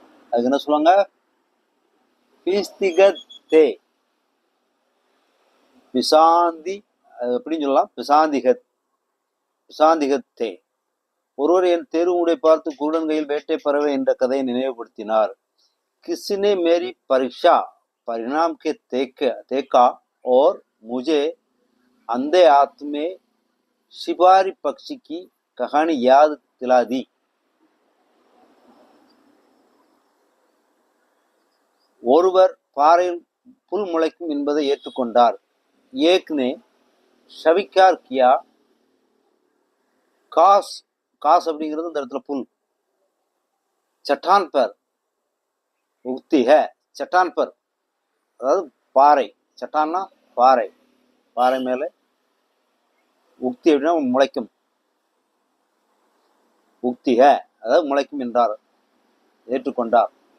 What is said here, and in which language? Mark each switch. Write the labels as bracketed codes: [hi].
[ta] அதுக்கு என்ன சொல்லுவாங்க? பிஸ்திகத் தே, பிசாந்தி அப்படின்னு சொல்லலாம், பிசாந்திகத், பிசாந்திகத் தே. ஒருவர் என் தேர்வு முடிவை பார்த்து குருடன் கையில் வேட்டை பறவை என்ற கதையை நினைவுபடுத்தினார். [hi] किसने मेरी परीक्षा परिणाम के देखा और मुझे अंधे हाथ में शिकारी पक्षी की कहानी याद दिला दी. [ta] ஒருவர் பாறையில் புல் முளைக்கும் என்பதை ஏற்றுக்கொண்டார். [hi] ஏக் நே ஷவிக்கார் கியா. [ta] காஸ், காஸ் அப்படிங்கிறது இந்த இடத்துல புல். [hi] சட்டான் பர் உக்தி ஹே, [ta] சட்டான் பர் அதாவது பாறை, சட்டான்னா பாறை, பாறை மேலே, உக்தி அப்படின்னா முளைக்கும், உக்தி ஹே அதாவது முளைக்கும் என்றார், ஏற்றுக்கொண்டார்.